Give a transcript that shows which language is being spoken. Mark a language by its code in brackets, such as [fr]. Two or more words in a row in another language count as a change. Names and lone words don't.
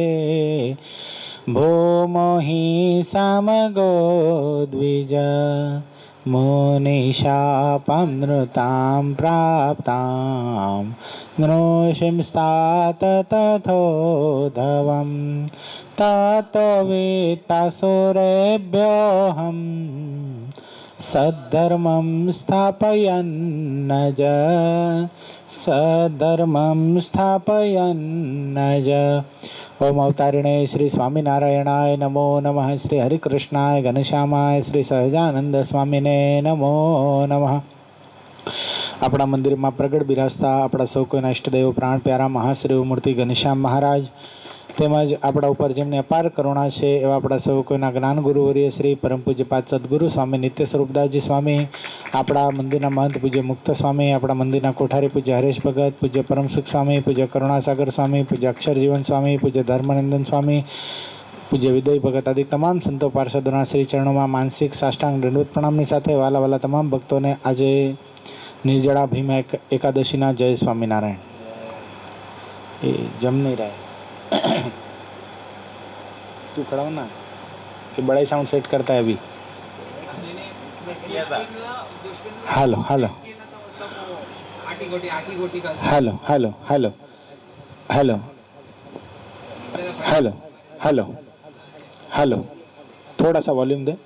[sa] भूमो हि समगो द्विज मुनिशापमृतां प्राप्तां नृसिंस्तात तथोधवं ततो वित्तासुरेभ्योऽहम् सद्धर्मं स्थापयन्नज सद्धर्मं स्थापयन्नज। ओम अवतारिणे श्री स्वामीनारायणाय नमो नमः। श्री हरिकृष्णाय घनश्यामाय श्री सहजानंद स्वामीने नमो नमः। [gu] આપણા મંદિર માં પ્રગટ બિરાજતા આપણા સૌ કોઈના ઇષ્ટદેવ પ્રાણ પ્યારા મહાશ્રી મૂર્તિ ઘનશ્યામ મહારાજ તેમજ આપણા ઉપર જેમની અપાર કરુણા છે એવા આપણા સૌ કોઈના જ્ઞાન ગુરુવર્ય શ્રી પરમ પૂજ્યપાદ સદગુરુ સ્વામી નિત્ય સ્વરૂપદાસજી સ્વામી, આપણા મંદિરના મહંત પૂજ્ય મુક્ત સ્વામી, આપણા મંદિરના કોઠારી પૂજ્ય હરેશ ભગત, પૂજ્ય પરમસુખ સ્વામી, પૂજ્ય કરુણાસાગર સ્વામી, પૂજ્ય અક્ષરજીવન સ્વામી, પૂજ્ય ધર્મનંદન સ્વામી, પૂજ્ય વિદય ભગત આદિ તમામ સંતો પાર્ષદોના શ્રી ચરણોમાં માનસિક સાષ્ટાંગ દંડવત પ્રણામની સાથે વાલા વાલા તમામ ભક્તોને આજે નિર્જળા ભીમા એકાદશીના જય સ્વામિનારાયણ। એ જમ નહીં રહે [hi] तू खड़ा हो ना कि बड़ा ही साउंड सेट करता है अभी। हेलो हेलो हेलो हेलो हेलो हेलो हेलो हेलो हेलो थोड़ा सा वॉल्यूम दे।